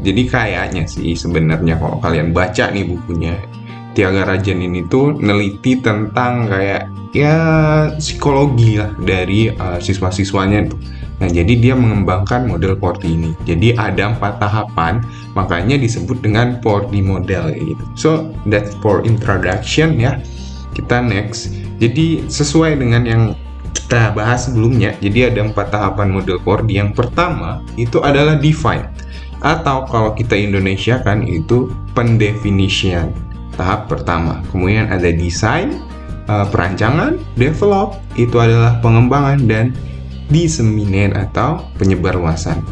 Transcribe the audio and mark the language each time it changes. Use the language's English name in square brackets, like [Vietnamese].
[Indonesian] Jadi kayaknya sih sebenarnya kalau kalian baca nih bukunya, Thiagarajan ini tuh neliti tentang kayak ya psikologi lah dari siswa-siswanya tuh. Nah, jadi dia mengembangkan model 4D ini. Jadi ada 4 tahapan, makanya disebut dengan 4D model gitu. [English] So, that's for introduction ya. [Indonesian] Kita next. Jadi sesuai dengan yang kita bahas sebelumnya, jadi ada 4 tahapan model 4D. Yang pertama itu adalah define, atau kalau kita Indonesia kan itu pendefinisian. Tahap pertama. Kemudian ada design, perancangan, develop, itu adalah pengembangan, dan disseminate atau penyebarluasan.